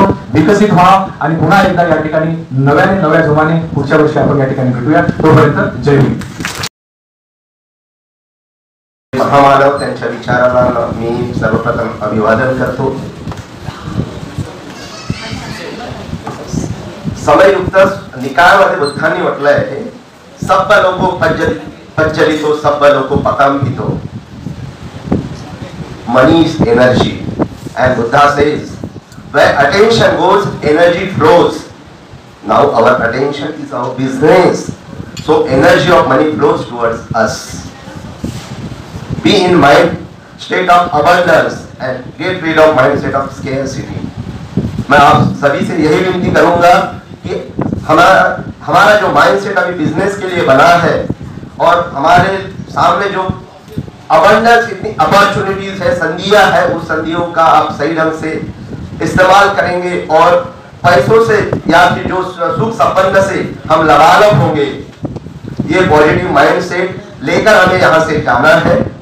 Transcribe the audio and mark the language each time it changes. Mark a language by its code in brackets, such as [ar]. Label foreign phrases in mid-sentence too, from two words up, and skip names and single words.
[mr] विकसित व्हा आणि पुन्हा एकदा या ठिकाणी नव्या जोमाने पुढच्या वर्षी आपण या ठिकाणी भेटूया. तोपर्यंत जय हिंद. महामानव त्यांच्या विचाराला मी सर्वप्रथम अभिवादन करतो. समयुक्त निकायामध्ये बुद्धांनी म्हटलंय आहे, [pi] सब लोको पज्जलितो सब लोको पकंपितो. [en] Money is energy, and Buddha says, where attention goes, energy flows. Now our attention is our business, so energy of money flows towards us. Be in mind state of abundance and get rid of mind state of scarcity. [hi] मैं आप सभी से यही विनती करूंगा कि हमारा जो माइंडसेट अभी बिजनेस के लिए बना है और हमारे सामने जो अबंडेंस, इतनी अपॉर्चुनिटीज है, संधियां है, उस संधियों का आप सही ढंग से इस्तेमाल करेंगे और पैसों से या फिर जो सुख संपन्न से हम लबालब होंगे, ये [en] positive mindset [hi] लेकर हमें यहाँ से जाना है.